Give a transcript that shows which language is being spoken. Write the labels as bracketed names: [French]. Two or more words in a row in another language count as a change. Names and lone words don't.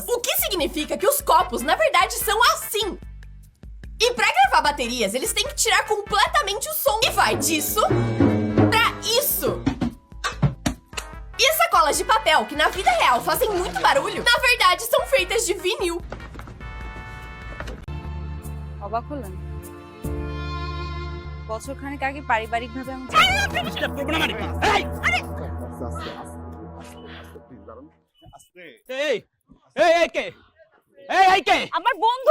[Portuguese] O que significa que os copos, na verdade, são assim. E pra gravar baterias, eles têm que tirar completamente o som. E vai disso pra isso. E as sacolas de papel, que na vida real fazem muito barulho, na verdade são feitas de vinil. [Bangla] অবাক হলেন বছরখানেক আগে পারিবারিকভাবে আমি আমার বন্ধু